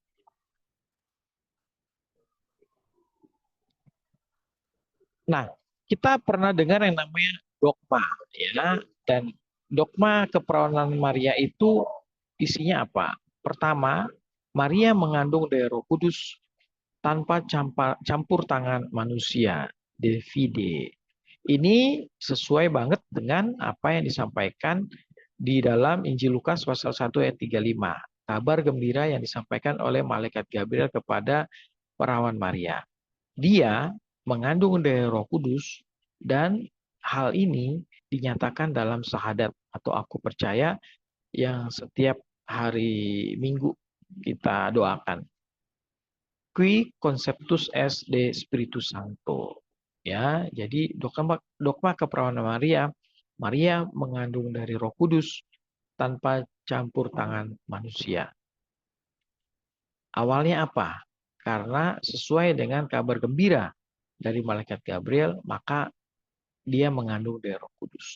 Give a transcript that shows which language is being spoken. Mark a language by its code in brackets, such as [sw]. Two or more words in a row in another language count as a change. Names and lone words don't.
[id] Nah, kita pernah dengar yang namanya dogma, ya. Dan dogma keperawanan Maria itu isinya apa? Pertama, Maria mengandung dari Roh Kudus tanpa campur tangan manusia, [la] de fide. [id] Ini sesuai banget dengan apa yang disampaikan di dalam Injil Lukas pasal 1 ayat 35. Kabar gembira yang disampaikan oleh malaikat Gabriel kepada perawan Maria. Dia mengandung dari Roh Kudus dan hal ini dinyatakan dalam syahadat atau aku percaya yang setiap hari Minggu kita doakan. [la] Qui conceptus est de Spiritus Sancto. [id] Ya, jadi dogma keperawanan Maria, Maria mengandung dari Roh Kudus tanpa campur tangan manusia. Awalnya apa? Karena sesuai dengan kabar gembira dari malaikat Gabriel, maka dia mengandung dari Roh Kudus.